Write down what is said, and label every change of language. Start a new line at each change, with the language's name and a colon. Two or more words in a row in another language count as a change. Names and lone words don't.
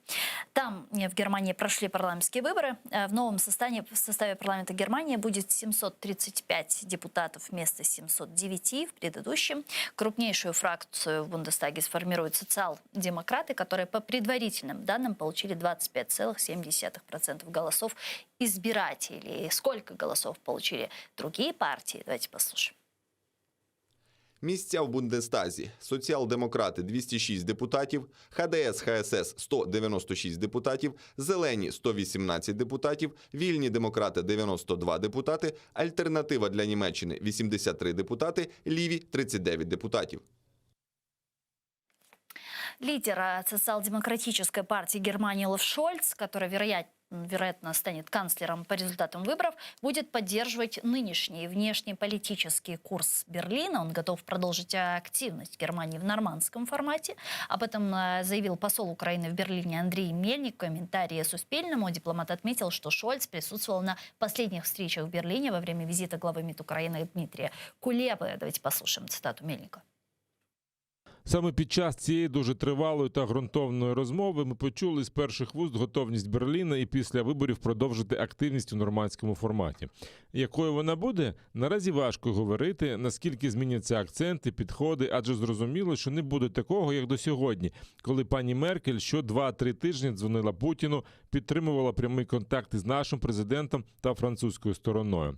Russian: Там в Германии прошли парламентские выборы. В новом составе парламента Германии будет 735 депутатов вместо 709 в предыдущем. Крупнейшую фракцию в Бундестаге сформируют социал-демократы, которые по предварительным данным получили 25,7% голосов избирателей. Сколько голосов получили другие партии? Давайте послушаем.
Ukrainian: Місця в Бундестазі. Соціал-демократи – 206 депутатів, ХДС-ХСС – 196 депутатів, Зелені – 118 депутатів, Вільні демократи – 92 депутати, Альтернатива для Німеччини – 83 депутати, Ліві – 39 депутатів.
Russian: Лидер социал-демократической партии Германии Олаф Шольц, который, вероятно, станет канцлером по результатам выборов, будет поддерживать нынешний внешнеполитический курс Берлина. Он готов продолжить активность Германии в нормандском формате. Об этом заявил посол Украины в Берлине Андрей Мельник. В комментарии Суспільному дипломат отметил, что Шольц присутствовал на последних встречах в Берлине во время визита главы МИД Украины Дмитрия Кулебы. Давайте послушаем цитату Мельника.
Ukrainian: Саме під час цієї дуже тривалої та ґрунтовної розмови ми почули з перших вуст готовність Берліна і після виборів продовжити активність у нормандському форматі. Якою вона буде? Наразі важко говорити, наскільки зміняться акценти, підходи, адже зрозуміло, що не буде такого, як до сьогодні, коли пані Меркель що 2-3 тижні дзвонила Путіну, підтримувала прямий контакт із нашим президентом та французькою стороною.